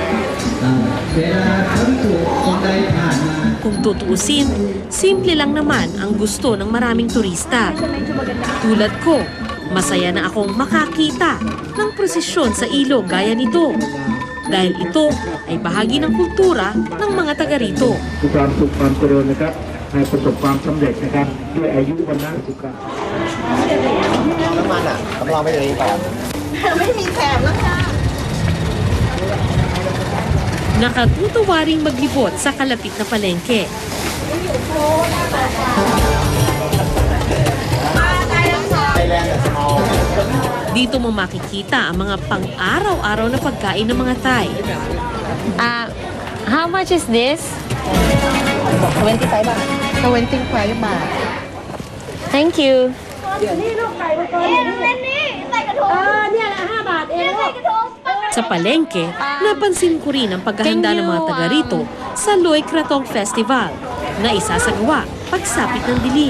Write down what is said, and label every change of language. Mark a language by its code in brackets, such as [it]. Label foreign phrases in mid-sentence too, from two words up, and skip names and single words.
[tl] Kung tutuusin, simple lang naman ang gusto ng maraming turista. Tulad ko, masaya na akong makakita ng prosesyon sa ilog gaya nito. Dahil ito ay bahagi ng kultura ng mga taga rito. [th] ความสุขความเจริญนะครับให้ประสบความสำเร็จนะครับด้วยอายุวันนะสุข น้ำมันอ่ะสำรองไม่เลยแบบ [tl] Nakatutuwa ring maglibot sa kalapit na palengke. Dito mo makikita ang mga pang-araw-araw na pagkain ng mga Thai. [en] How much is this? [th] 25 บาท25 บาท [en] Thank you. [tl] Sa palengke, napansin ko rin ang paghahanda ng mga taga rito sa Loy Krathong Festival na isasagawa pagsapit ng dilim.